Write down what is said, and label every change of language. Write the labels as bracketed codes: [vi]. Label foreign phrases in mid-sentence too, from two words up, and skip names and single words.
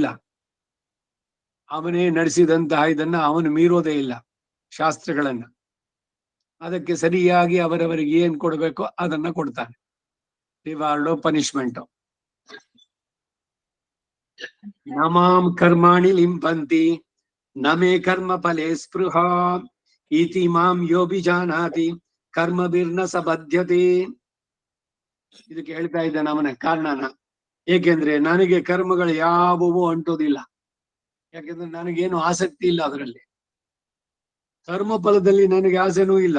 [kn] ಅವನೇ ನಡೆಸಿದಂತಹ ಇದನ್ನ ಅವನು ಮೀರೋದೇ ಇಲ್ಲ ಶಾಸ್ತ್ರಗಳನ್ನ. ಅದಕ್ಕೆ ಸರಿಯಾಗಿ ಅವರವರಿಗೆ ಏನ್ ಕೊಡ್ಬೇಕೋ ಅದನ್ನ ಕೊಡ್ತಾನೆ. [en] reward, punishment. [sa] ನಮಾಂ ಕರ್ಮಾಣಿ ಲಿಂಪಂತಿ ನಮೇ ಕರ್ಮ ಫಲೇ ಸ್ಪೃಹ ಇತಿ ಮಾಂ ಯೋಭಿಜಾನಾತಿ ಕರ್ಮಭಿರ್ನ ಸಬದ್ಧತೆ. [kn] ಇದಕ್ಕೆ ಹೇಳ್ತಾ ಇದ್ದಾನೆ ಅವನ ಕಾರಣನ. ಏಕೆಂದ್ರೆ ನನಗೆ ಕರ್ಮಗಳು ಯಾವುವೂ ಅಂಟೋದಿಲ್ಲ. ಯಾಕೆಂದ್ರೆ ನನಗೇನು ಆಸಕ್ತಿ ಇಲ್ಲ ಅದರಲ್ಲಿ. ಕರ್ಮ ಫಲದಲ್ಲಿ ನನಗೆ ಆಸೆನೂ ಇಲ್ಲ.